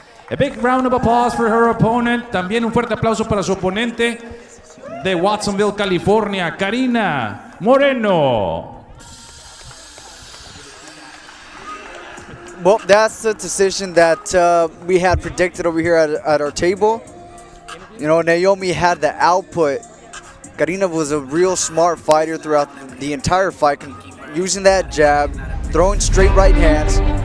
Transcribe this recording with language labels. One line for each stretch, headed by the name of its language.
English: A big round of applause for her opponent.
Spanish: También un fuerte aplauso para su oponente de Watsonville, California, Carina Moreno.
English: Well, that's the decision that we had predicted over here at our table. You know, Naomi had the output. Carina was a real smart fighter throughout the entire fight, using that jab, throwing straight right hands.